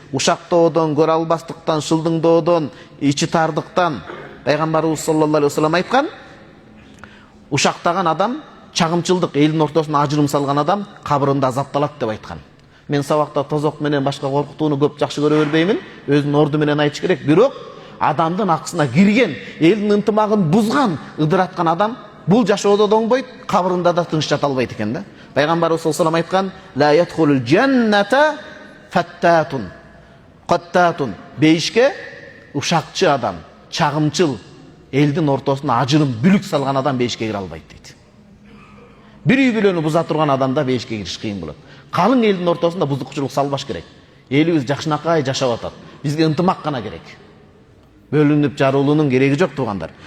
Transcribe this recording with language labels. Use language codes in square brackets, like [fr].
[ky] Ушактоодон, көрө албастыктан, шылдыңдоодон, ичи тардыктан Пайгамбарыбыз саллаллаху алейхи вассалам айткан, ушактаган адам, чагымчылдык, элдин ортосуна ажырым салган адам кабырында азапталат деп айткан. Мен сабакта тозок менен башка коркутууну көп жакшы көрө бербеймин. Өзүнүн орду менен айтыш керек. Бирок адамдын акысына кирген, элдин ынтымагын бузган, ыдыраткан адам бул жашоодо да оңбойт, кабырында да тыныч жата албайт экен да. Пайгамбарыбыз саллаллаху алейхи айткан: [ar] "Ла ядхулул джанната фаттатун". Каттатун. [ky] Бейишке ушакчы адам, чагымчыл, элдин ортосуна ажырым, бүлүк салган адам бейишке кире албайт дейт. Бир үй бүлөнү буза турган адамда бейишке кириш кыйын болот. Калың элдин ортосунда бузукчулук салбаш керек. Элибиз жакшынакай жашап атат. Бизге ынтымак гана керек. Бөлүнүп жарылуунун кереги жок туугандар.